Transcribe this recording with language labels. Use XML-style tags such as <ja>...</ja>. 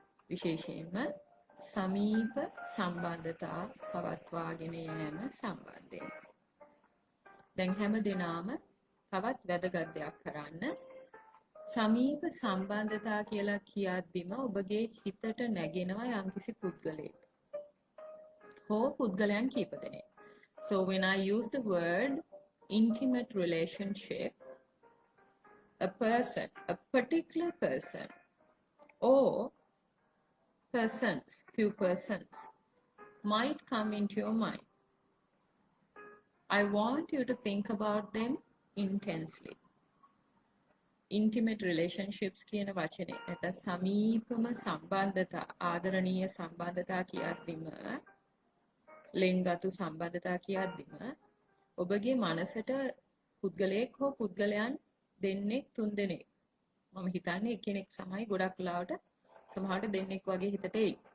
<si>විශේෂයෙන්ම සමීප සම්බන්ධතා පවත්වාගෙන යෑම සම්බන්ධයෙන්. දැන් හැම දිනම තවත් වැදගත් දෙයක් කරන්න. සමීප සම්බන්ධතා කියලා කියද්දිම ඔබගේ හිතට නැගෙනවා යම්කිසි පුද්ගලයෙක් හෝ පුද්ගලයන් කීප දෙනෙක්.</si> <en>So when I use the word intimate relationships, a person, a particular person, or persons, few persons might come into your mind. I want you to think about them intensely.</en> <si>Intimate relationships කියන වචනේ නැත්නම් සමීපම සම්බන්ධතා, ආදරණීය සම්බන්ධතා කියද්දිම, ලෙන්ගතු සම්බන්ධතා කියද්දිම ඔබගේ මනසට පුද්ගලයෙක් හෝ පුද්ගලයන් දෙන්නෙක්, තුන් දෙනෙක්, මම හිතන්නේ එක්කෙනෙක් සමයි ගොඩක් වෙලාවට සමහරට දෙන්නෙක් වගේ හිතට එයි.</si>